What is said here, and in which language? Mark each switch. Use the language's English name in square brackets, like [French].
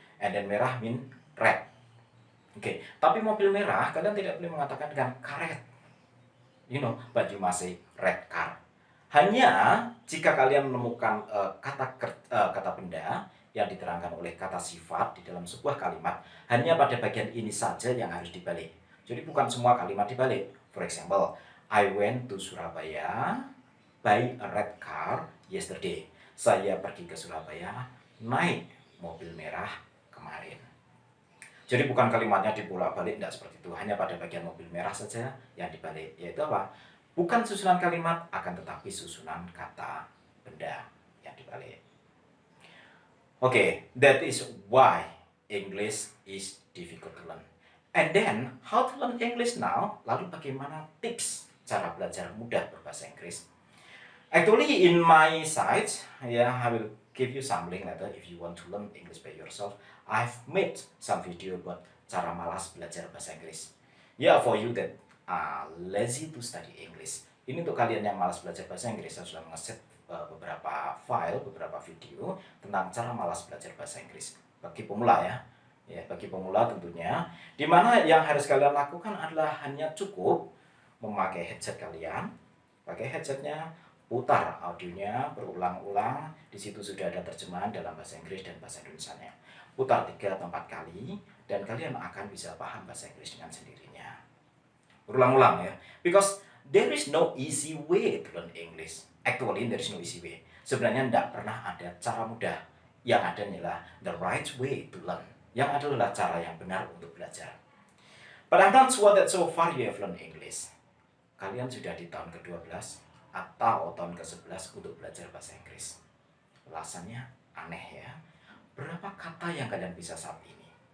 [English] And then [Indonesian] merah [English] mean red. [Indonesian] Oke, tapi mobil merah kalian tidak boleh mengatakan dengan karet. [English] But you must say red car. [Indonesian] Hanya jika kalian menemukan kata benda yang diterangkan oleh kata sifat di dalam sebuah kalimat, hanya pada bagian ini saja yang harus dibalik. Jadi bukan semua kalimat dibalik. [English] For example, I went to Surabaya by a red car yesterday. [Indonesian] Saya pergi ke Surabaya naik mobil merah kemarin. Jadi bukan kalimatnya dibolak-balik, tidak seperti itu. Hanya pada bagian mobil merah saja yang dibalik. Yaitu apa? Bukan susunan kalimat, akan tetapi susunan kata benda yang dibalik. [English] Okay, that is why English is difficult to learn. And then, how to learn English now? [Indonesian] Lalu bagaimana tips cara belajar mudah berbahasa Inggris? [English] Actually, in my site, I will give you some link later if you want to learn English by yourself. I've made some video [Indonesian] buat cara malas belajar bahasa Inggris. [English] For you that are lazy to study English. [Indonesian] Ini untuk kalian yang malas belajar bahasa Inggris, saya sudah nge-set beberapa file, beberapa video tentang cara malas belajar bahasa Inggris. Bagi pemula bagi pemula tentunya. Dimana yang harus kalian lakukan adalah hanya cukup memakai headset kalian. Pakai headsetnya, putar audionya berulang-ulang. Di situ sudah ada terjemahan dalam bahasa Inggris dan bahasa Indonesianya. Putar 3 atau 4 kali dan kalian akan bisa paham bahasa Inggris dengan sendirinya. Berulang-ulang [English] because there is no easy way to learn English. Actually, there is no easy way. [Indonesian] Sebenarnya tidak pernah ada cara mudah. Yang ada adalah [English] the right way to learn. [Indonesian] Yang adalah cara yang benar untuk belajar. [English] But I'm not sure that so far you have learned English. [Indonesian] Kalian sudah di tahun ke-12 atau tahun ke-11 untuk belajar bahasa Inggris. Alasannya aneh ya. Berapa kata yang kalian bisa saat ini?